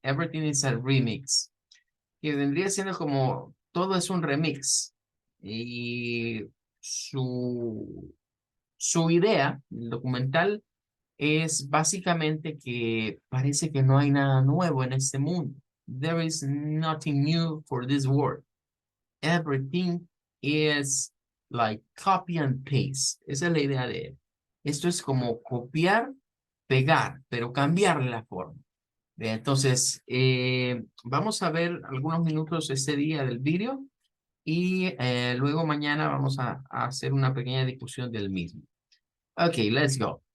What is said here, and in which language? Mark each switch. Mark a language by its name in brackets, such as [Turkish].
[Spanish] Everything is a Remix, que vendría siendo como todo es un remix. Y su idea, el documental, es básicamente que parece que no hay nada nuevo en este mundo. [English] There is nothing new for this world. Everything is like copy and paste. [Spanish] Esa es la idea de él. Esto es como copiar, pegar, pero cambiarle la forma. Entonces, vamos a ver algunos minutos ese día del vídeo y luego mañana vamos a hacer una pequeña discusión del mismo. [English] Ok, let's go.